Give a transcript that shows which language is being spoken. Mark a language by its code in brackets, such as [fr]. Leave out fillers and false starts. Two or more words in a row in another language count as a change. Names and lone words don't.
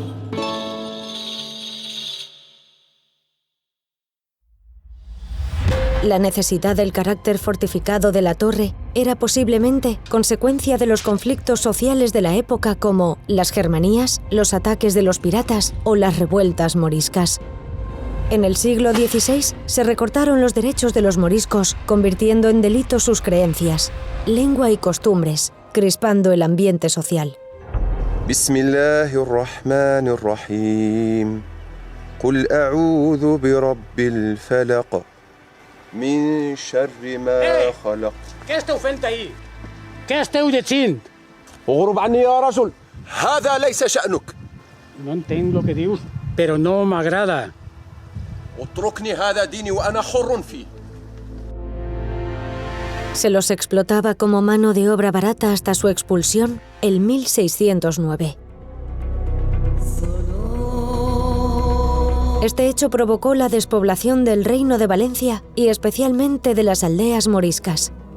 [es] La necesidad del carácter fortificado de la torre era posiblemente consecuencia de los conflictos sociales de la época, como las germanías, los ataques de los piratas o las revueltas moriscas. En el siglo XVI se recortaron los derechos de los moriscos, convirtiendo en delito sus creencias, lengua y costumbres, crispando el ambiente social. [ar] Bismillahirrahmanirrahim. قل أعوذ برب الفلق. من شر ما خلق. [ca] Què esteu fent ahí? Què esteu llegint? [ar] اغرب عني يا رجل. هذا ليس شأنك. [ca] No entenc lo que dius, però no m'agrada. [ar] اتركني هذا ديني وأنا حر فيه. [es] Se los explotaba como mano de obra barata hasta su expulsión en 1609. Este hecho provocó la despoblación del Reino de Valencia y especialmente de las aldeas moriscas.